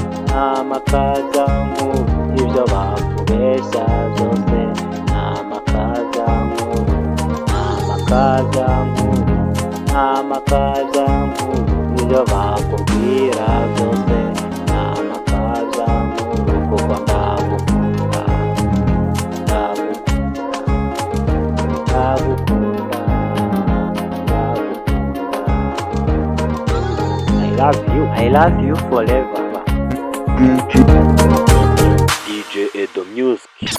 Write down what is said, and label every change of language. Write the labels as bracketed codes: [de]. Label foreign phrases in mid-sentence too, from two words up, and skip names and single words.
[rw] Ni amakabyankuru, ibyo bakubeshya byose ni amakabyankuru, ni amakabyankuru, ni amakabyankuru, ibyo bakubwira byose ni amakabyankuru, kuko ndagukunda, ndagukunda, ndagukunda, ndagukunda. [en] I love you, I love you forever. D J Edo Music.